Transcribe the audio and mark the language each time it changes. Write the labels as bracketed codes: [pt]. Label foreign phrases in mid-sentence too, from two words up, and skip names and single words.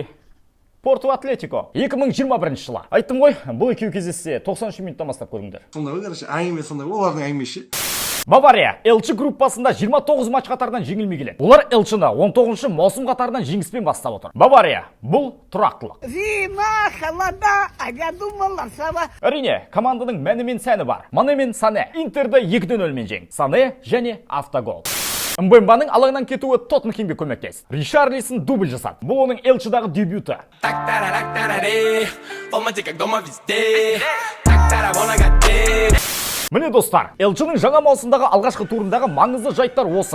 [kk] Порту Атлетико 2021 жылы. Айттым ғой, бұл екеуі кездессе 90 минуттан бастап көріңдер. Сондай ғой, короче, әңгіме сондай, олардың әңгімесі. Бавария Элче группасында 29 матч қатарынан жеңілмей келеді. Олар Элчені 19 маусым қатарынан жеңіспен бастап отыр. Бавария бұл тұрақтылық. [ru] Зима, холода, а я думала, сава. [kk] Әрине, команданың мәні мен сәні бар. Мане мен Сане Интерді 2-0 жеңді. Сане және автогол. Мбембаның алаңнан кетуі Тоттенхемге көмектес. Ришарлисон дубль жасады. Бұл оның Элчедағы дебюті. Міне достар, Элченің жаңа маусымдағы алғашқы турындағы маңызды жайттар осы.